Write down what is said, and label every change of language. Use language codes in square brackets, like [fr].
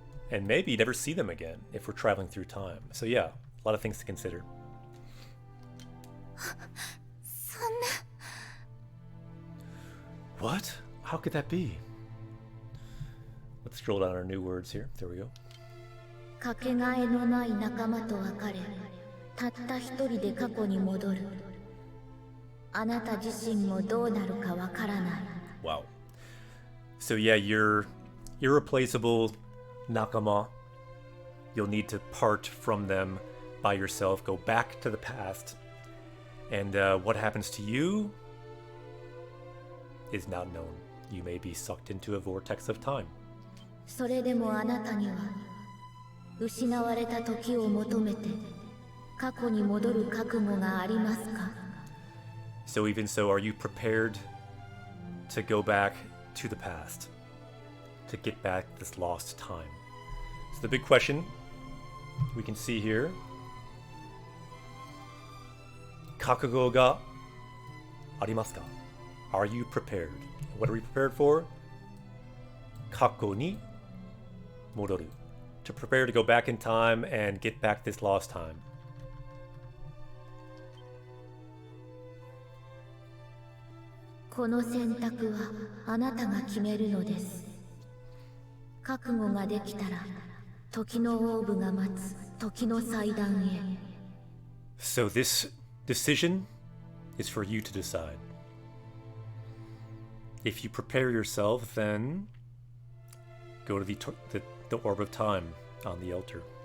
[en] And maybe never see them again if we're traveling through time. So yeah, a lot of things to consider. What? How could that be? Let's scroll down our new words here. There we go. [ja] かけがえのない仲間と別れ、たった一人で過去に戻る。あなた自身もどうなるかわからない。 [en] Wow. So yeah, you're irreplaceable Nakama. You'll need to part from them by yourself, go back to the past. And what happens to you is not known. You may be sucked into a vortex of time. [ja] それでもあなたには失われた時を求めて過去に戻る覚悟がありますか? [en] So even so, are you prepared to go back to the past, to get back this lost time? So the big question we can see here, [ja] kakugo ga arimasu ka? [en] Are you prepared? What are we prepared for? [ja] Kako ni modoru. [en] To prepare to go back in time and get back this lost time. [ja] この選択はあなたが決めるのです。覚悟ができたら時のオーブが待つ時の祭壇へ。 [en] So this decision is for you to decide. If you prepare yourself, then go to the orb of time on the altar.